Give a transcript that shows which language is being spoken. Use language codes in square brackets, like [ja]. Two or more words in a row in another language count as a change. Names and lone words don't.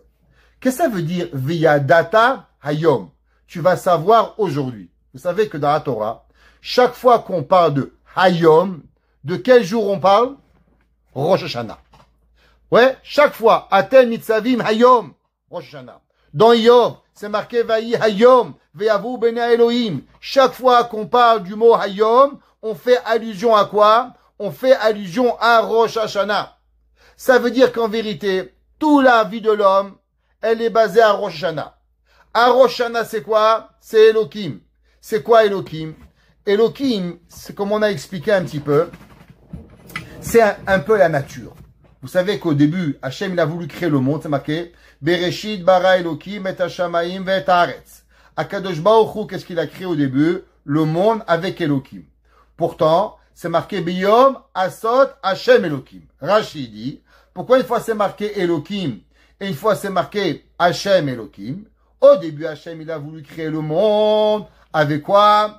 [fr] Qu'est-ce que ça veut dire [he] וידעת היום? [fr] Tu vas savoir aujourd'hui. Vous savez que dans la Torah, chaque fois qu'on parle de hayom, de quel jour on parle? Rosh Hashanah. Ouais, chaque fois, [he] אתם נצבים היום, [fr] Rosh Hashanah. Dans Yom, c'est marqué [he] ויהי היום, ויבואו בני האלוהים. [fr] Chaque fois qu'on parle du mot hayom, on fait allusion à quoi? On fait allusion à Rosh Hashanah. Ça veut dire qu'en vérité, toute la vie de l'homme, elle est basée à Rosh Hashanah. À Rosh Hashanah, c'est quoi? C'est Elohim. C'est quoi Elohim? Elohim, c'est comme on a expliqué un petit peu, c'est un peu la nature. Vous savez qu'au début, Hachem, il a voulu créer le monde, c'est marqué, [he] בראשית ברא אלוהים את השמים ואת הארץ. הקדוש ברוך הוא, [fr] qu'est-ce qu'il a créé au début? Le monde avec Elohim. Pourtant, c'est marqué [he] ביום עשות השם אלוהים. [fr] Rashi dit, pourquoi une fois c'est marqué Elohim et une fois c'est marqué [he] השם אלוהים? [fr] Au début, Hachem, il a voulu créer le monde avec quoi?